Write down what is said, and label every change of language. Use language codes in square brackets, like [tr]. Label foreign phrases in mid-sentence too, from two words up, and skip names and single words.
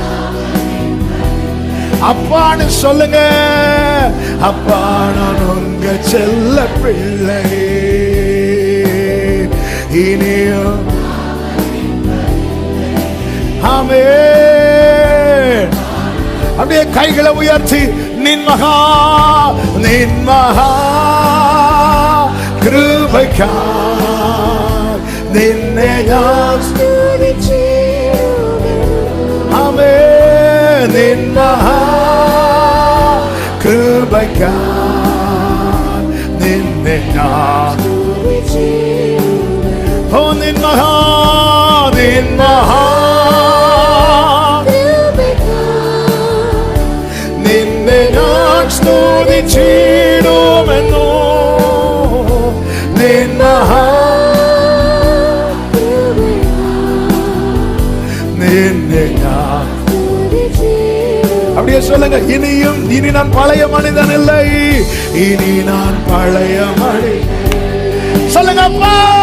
[ta] அப்பான்னு சொல்லுங்க அப்பா நான் உங்க செல்ல பிள்ளை இனியும் ஆமென் அப்படியே கைகளை உயர்த்தி நின் மகா [ml] கிருபைக்கா നിന്നെ ഞാൻ ആമേൻ നിൻ മഹാ കൃപയ്ക്കായി നിന്നെ ഞാൻ ഓ നിൻ മഹാ നിന്നെ ഞാൻ സ്തുതിച്ചിടുമെന്നു നിൻ മഹാ [ta] அப்படியே சொல்லுங்க இனியும் இனி நான் பழைய மனிதன் இல்லை இனி நான் பழைய மனிதன் சொல்லுங்க அப்பா